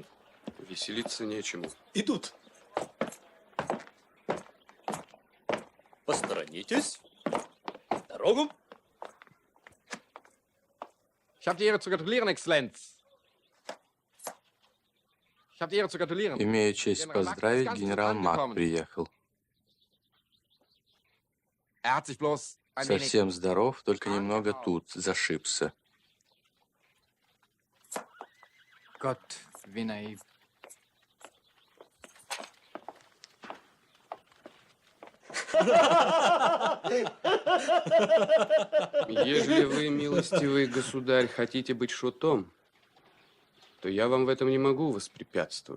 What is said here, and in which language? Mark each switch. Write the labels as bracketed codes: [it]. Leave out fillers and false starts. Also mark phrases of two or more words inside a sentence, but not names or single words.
[ru] Веселиться нечему. Идут. Посторонитесь. Дорогу. [de] Ich habe die Ehre zu gratulieren, Exzellenz. Ich habe die Ehre zu gratulieren. [ru] Имею честь поздравить, генерал Мак приехал. [de] Hat sich bloß ein wenig... [ru] Совсем здоров, только немного тут зашибся. [de] Gott, wie naiv. [ru] Ежели вы, милостивый государь, хотите быть шутом, то я вам в этом не могу воспрепятствовать.